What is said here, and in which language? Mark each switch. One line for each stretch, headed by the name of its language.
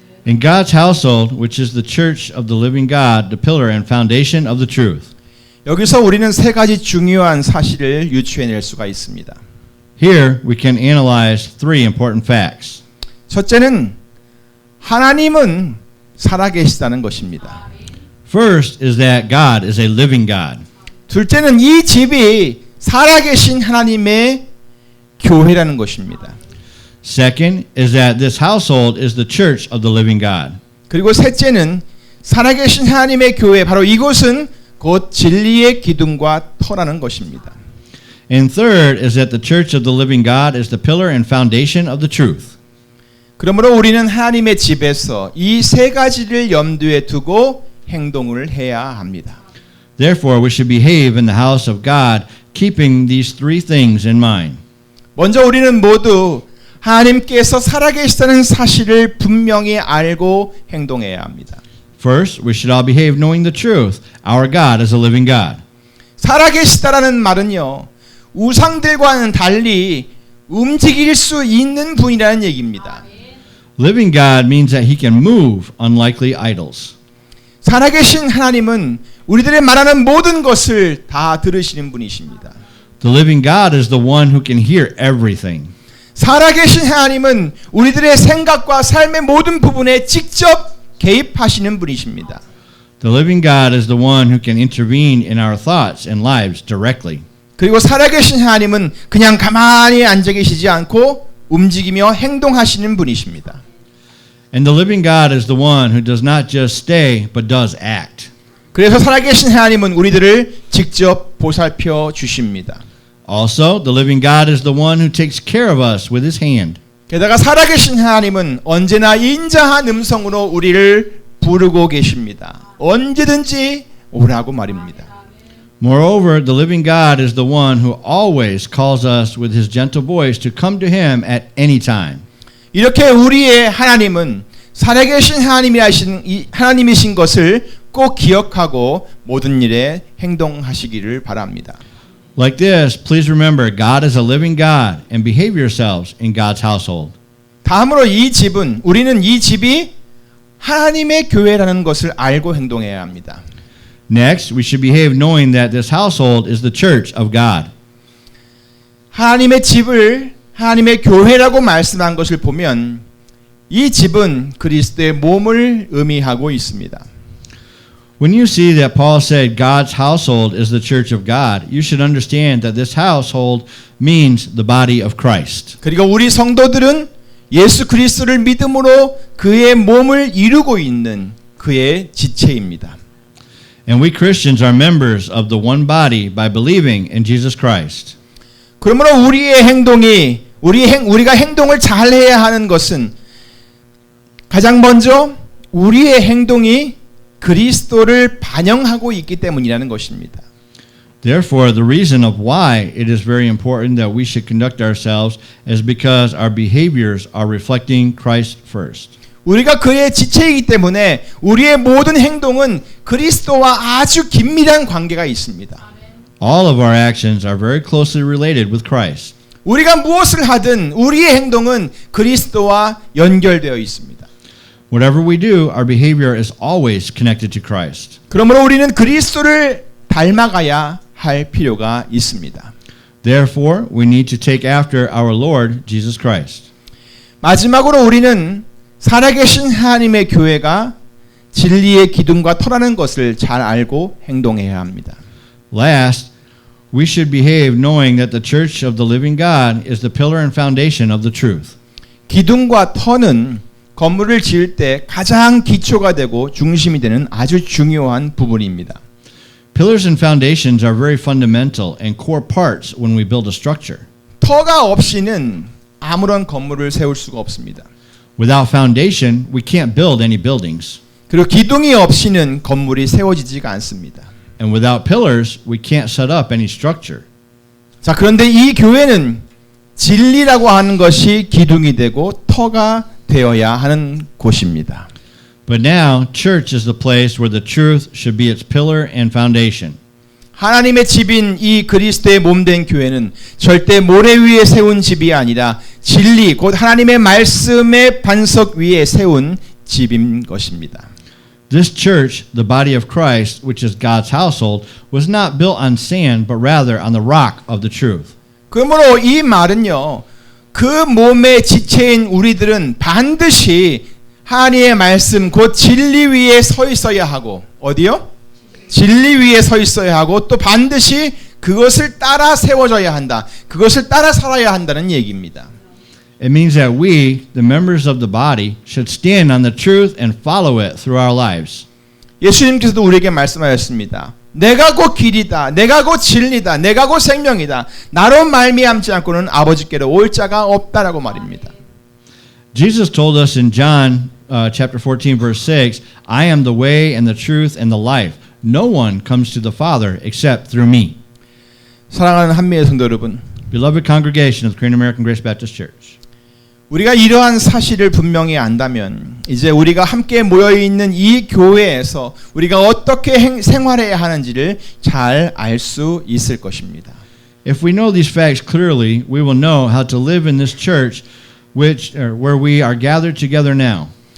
English: In God's household, which is the church of the living God, the pillar and foundation of the truth.
Korean: 여기서 우리는 세 가지 중요한 사실을 유추해낼 수가 있습니다.
English: Here we can analyze three important facts.
Korean: 첫째는 하나님은 살아계시다는 것입니다.
English: First is that God is a living God.
Korean: 둘째는 이 집이 살아계신 하나님의 교회라는 것입니다.
English: Second is that this household is the church of the living God.
Korean: 그리고 셋째는 살아계신 하나님의 교회, 바로 이곳은 곧 진리의 기둥과 터라는 것입니다.
English: And third is that the church of the living God is the pillar and foundation of the truth.
Korean: 그러므로 우리는 하나님의 집에서 이 세 가지를 염두에 두고 행동을 해야 합니다.
English: Therefore, we should behave in the house of God, keeping these three things in mind.
Korean: 먼저 우리는 모두 하나님께서 살아계시다는 사실을 분명히 알고 행동해야 합니다.
English: First, we should all behave knowing the truth. Our God is a living God.
Korean: 살아계시다라는 말은요, 우상들과는 달리 움직일 수 있는 분이라는 얘기입니다.
English: Living God means that he can move unlikely idols.
Korean: 살아계신 하나님은 우리들의 말하는 모든 것을 다 들으시는 분이십니다.
English: The living God is the one who can hear everything.
Korean: 살아계신 하나님은 우리들의 생각과 삶의 모든 부분에 직접 개입하시는 분이십니다.
English: The living God is the one who can intervene in our thoughts and lives directly.
Korean: 그리고 살아계신 하나님은 그냥 가만히 앉아 계시지 않고 움직이며 행동하시는 분이십니다.
English: And the living God is the one who does not just stay but does act.
Korean: 그래서 살아계신 하나님은 우리들을 직접 보살펴 주십니다.
English: Also, the living God is the one who takes care of us with his hand.
Korean: 게다가 살아계신 하나님은 언제나 인자한 음성으로 우리를 부르고 계십니다. 언제든지 오라고 말입니다.
English: Moreover, the living God is the one who always calls us with his gentle voice to come to him at any time.
Korean: 이렇게 우리의 하나님은 살아계신 하나님이신 것을 꼭 기억하고 모든 일에 행동하시기를 바랍니다.
English: Like this, please remember God is a living God and behave yourselves in God's household.
Korean: 다음으로 우리는 이 집이 하나님의 교회라는 것을 알고 행동해야 합니다.
English: Next, we should behave knowing that this household is the church of God.
Korean: 하나님의 집을 하나님의 교회라고 말씀한 것을 보면 이 집은 그리스도의 몸을 의미하고 있습니다.
English: When you see that Paul said God's household is the church of God, you should understand that this household means the body of Christ.
Korean: 그리고 우리 성도들은 예수 그리스도를 믿음으로 그의 몸을 이루고 있는 그의 지체입니다.
English: And we Christians are members of the one body by believing in Jesus Christ.
Korean: 그러므로 우리가 행동을 잘해야 하는 것은 가장 먼저 우리의 행동이 그리스도를 반영하고 있기 때문이라는 것입니다.
English: Therefore, the reason of why it is very important that we should conduct ourselves is because our behaviors are reflecting Christ first.
Korean: 우리가 그의 지체이기 때문에 우리의 모든 행동은 그리스도와 아주 긴밀한 관계가 있습니다.
English: All of our actions are very closely related with Christ.
Korean: 우리가 무엇을 하든 우리의 행동은 그리스도와 연결되어 있습니다.
English: Whatever we do, our behavior is always connected to Christ.
Korean: 그러므로 우리는 그리스도를 닮아가야 할 필요가 있습니다.
English: Therefore, we need to take after our Lord Jesus Christ.
Korean: 마지막으로 우리는 살아계신 하나님의 교회가 진리의 기둥과 터라는 것을 잘 알고 행동해야 합니다.
English: Last, we should behave knowing that the church of the living God is the pillar and foundation of the truth.
Korean: 기둥과 터는 건물을 지을 때 가장 기초가 되고 중심이 되는 아주 중요한 부분입니다.
English: Pillars and foundations are very fundamental and core parts when we build a structure.
Korean: 터가 없이는 아무런 건물을 세울 수가 없습니다.
English: Without foundation, we can't build any buildings.
Korean: 그리고 기둥이 없이는 건물이 세워지지가 않습니다.
English: And without pillars, we can't set up any structure.
Korean: 자, 그런데 이 교회는 진리라고 하는 것이 기둥이 되고 터가 되어야 하는 곳입니다.
English: But now, church is the place where the truth should be its pillar and foundation.
Korean: 하나님의 집인 이 그리스도의 몸된 교회는 절대 모래 위에 세운 집이 아니라 진리, 곧 하나님의 말씀의 반석 위에 세운 집인 것입니다.
English: This church, the body of Christ, which is God's household, was not built on sand, but rather on the rock of the truth.
Korean: 그러므로 이 말은요, 그 몸의 지체인 우리들은 반드시 하나님의 말씀, 곧 진리 위에 서 있어야 하고, 어디요? 진리 위에 서 있어야 하고, 또 반드시 그것을 따라 세워져야 한다. 그것을 따라 살아야 한다는 얘기입니다.
English: It means that we, the members of the body, should stand on the truth and follow it through our lives.
Korean: 예수님께서도 우리에게 말씀하셨습니다. 내가 곧 길이다. 내가 곧 진리다. 내가 곧 생명이다. 나로 말미암지 않고는 아버지께로 올 자가 없다라고 말입니다.
English: Jesus told us in John chapter 14, verse 6, I am the way and the truth and the life. No one comes to the Father except through me.
Korean: 사랑하는 한미의 성도 여러분,
English: Beloved congregation of the Korean American Grace Baptist Church.
Korean: 우리가 이러한 사실을 분명히 안다면 이제 우리가 함께 모여있는 이 교회에서 우리가 어떻게 생활해야 하는지를 잘 알 수 있을 것입니다.
English: If we know these facts clearly, we will know how to live in this church where we are gathered together now.